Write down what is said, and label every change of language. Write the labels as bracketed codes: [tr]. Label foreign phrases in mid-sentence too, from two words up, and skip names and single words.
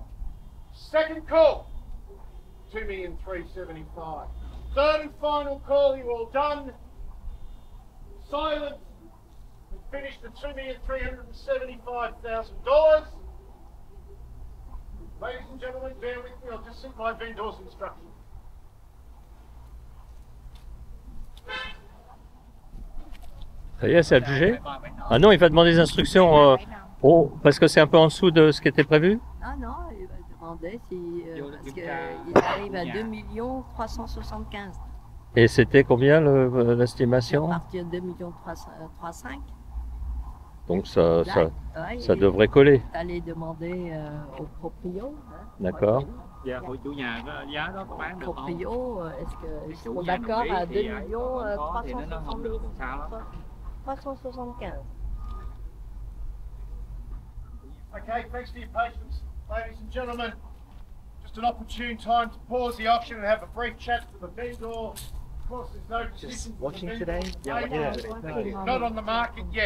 [en] Second call. 2,375,000. Third and final call. You all done? Silent. We finished at $2,375,000. Ladies and gentlemen, bear with me. I'll just set my vendor's instructions. [fr] Ça y est, c'est adjugé? Ah non, il va demander des instructions parce que c'est un peu en dessous de ce qui était prévu? Ah non, il va demander si, parce qu'il arrive à 2 375 000. Et c'était combien À l'estimation? partir de 2 305 000. Donc ça Ouais, devrait coller. Aller demander au proprio. Hein, D'accord. [vi] Dạ, của chủ nhà có giá đó có bán được không? [fr] proprio, est-ce qu'ils [vi] Chủ [fr] sont [vi] nhà [fr] d'accord [vi] đồng [fr] à [vi] ý [fr] 2 [vi] thì có thì nó không được [fr] 375 [vi] sao lắm. [fr] 375. [en] Okay, thanks for your patience, ladies and gentlemen. Just an opportune time to pause the auction and have a brief chat to the vendor. Of course, there's no decision from the vendor made. Not on the market yet.